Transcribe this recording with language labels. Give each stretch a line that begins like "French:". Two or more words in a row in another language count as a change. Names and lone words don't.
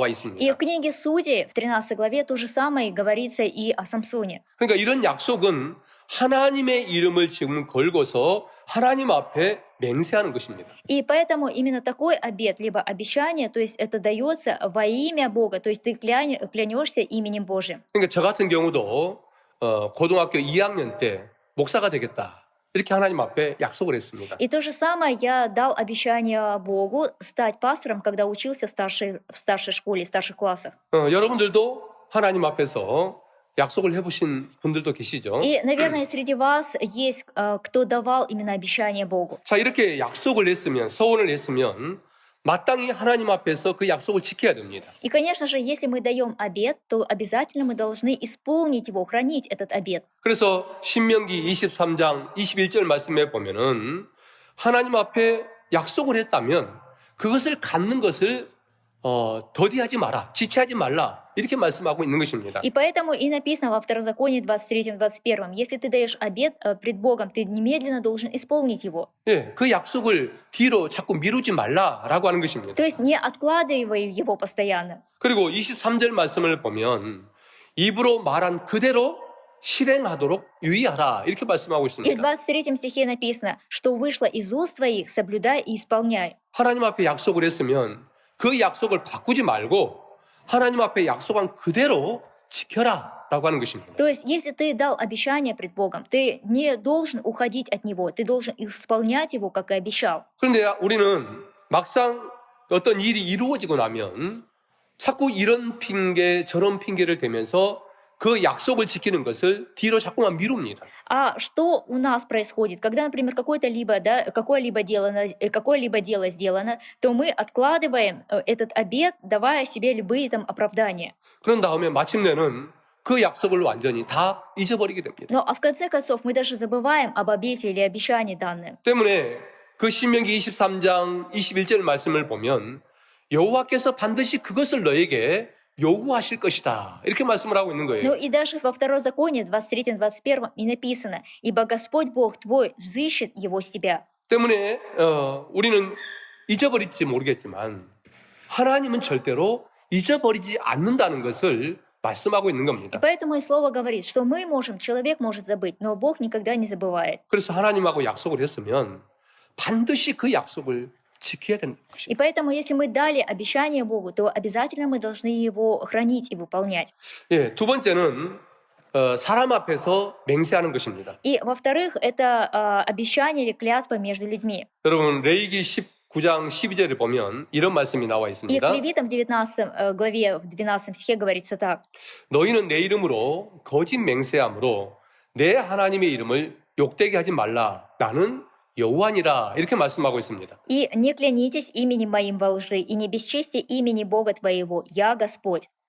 Russian: И
Korean: 있습니다.
Russian: в книге Судей, в 13 главе, то же самое говорится и о Самсоне.
Korean: 그러니까 이런 약속은 하나님의 이름을 지금 걸고서 하나님 앞에 맹세하는 것입니다.
Russian: И поэтому именно такой обет, либо обещание, то есть это дается во имя Бога, то есть ты клянешься именем Божьим.
Korean: 그러니까 저 같은 경우도 고등학교 2학년 때 목사가 되겠다. 이렇게 하나님 앞에 약속을 했습니다.
Russian: И то же самое я дал обещание Богу стать пастором, когда учился в старшей школе, в старших классах.
Korean: 여러분들도 하나님 앞에서 약속을 해보신 분들도 계시죠?
Russian: И, наверное, среди вас есть кто давал именно обещание Богу.
Korean: 자, 이렇게 약속을 했으면, 서원을 했으면 마땅히 하나님 앞에서 그 약속을 지켜야 됩니다.
Russian: И, конечно же, если мы даем обет, то обязательно мы должны исполнить его, хранить этот обет.
Korean: 그래서 신명기 23장 21절 말씀에 보면은 하나님 앞에 약속을 했다면 그것을 갖는 것을 더디하지 마라, 지체하지 말라 이렇게 말씀하고 있는 것입니다.
Russian: И поэтому и написано во Второзаконии 23-21, если ты даешь обет пред Богом, ты немедленно должен исполнить его.
Korean: 예, 그 약속을 뒤로 자꾸 미루지 말라라고 하는 것입니다.
Russian: То есть не откладывай его постоянно.
Korean: 그리고 23절 말씀을 보면 입으로 말한 그대로 실행하도록 유의하라 이렇게 말씀하고
Russian: И в
Korean: 있습니다.
Russian: 23 стихе написано, что вышло из уст твоих, соблюдай и исполняй.
Korean: 하나님 앞에 약속을 했으면 그 약속을 바꾸지 말고 하나님 앞에 약속한 그대로 지켜라라고 하는 것입니다.
Russian: То есть, если ты дал обещание пред Богом, ты не должен уходить от него, ты должен исполнять его, как и обещал.
Korean: 그런데 우리는 막상 어떤 일이 이루어지고 나면 자꾸 이런 핑계 저런 핑계를 대면서 그 약속을 지키는 것을 뒤로 자꾸만 미룹니다.
Russian: А что у нас происходит? Когда, например, какое-либо дело сделано, то мы откладываем этот обет, давая себе любые там оправдания.
Korean: 그런 다음에 마침내는 그 약속을 완전히 다 잊어버리게 됩니다.
Russian: А в конце концов мы даже забываем об обете или обещании данным.
Korean: 때문에 그 신명기 23장 21절 말씀을 보면 여호와께서 반드시 그것을 너에게 요구하실 것이다. 이렇게 말씀을 하고 있는 거예요.
Russian: Ну и даже во втором законе, 23-21, и написано: «Ибо Господь Бог твой взыщет его с тебя».
Korean: 때문에 우리는 잊어버릴지 모르겠지만 하나님은 절대로 잊어버리지 않는다는 것을 말씀하고 있는
Russian: И
Korean: 겁니다.
Russian: поэтому и слово говорит, что человек может забыть, но Бог никогда не забывает.
Korean: 그래서 하나님하고 약속을 했으면 반드시 그 약속을 지켜야 된다는
Russian: И
Korean: 것입니다.
Russian: поэтому, если мы дали обещание Богу, то обязательно мы должны его хранить и выполнять.
Korean: 예, 두 번째는 사람 앞에서 맹세하는 것입니다.
Russian: И, во-вторых, это обещание или клятва между людьми.
Korean: 여러분 레위기 19장 12절에 보면 이런 말씀이 나와
Russian: И к
Korean: 있습니다.
Russian: Левитам в 19 главе, в 12 стихе говорится так.
Korean: 너희는 내 이름으로 거짓 맹세함으로 내 하나님의 이름을 욕되게 하지 말라. 나는 여호와니라. 이렇게 말씀하고 있습니다.
Russian: «И не клянитесь именем моим во лжи, и не бесчестие имени Бога твоего, я Господь».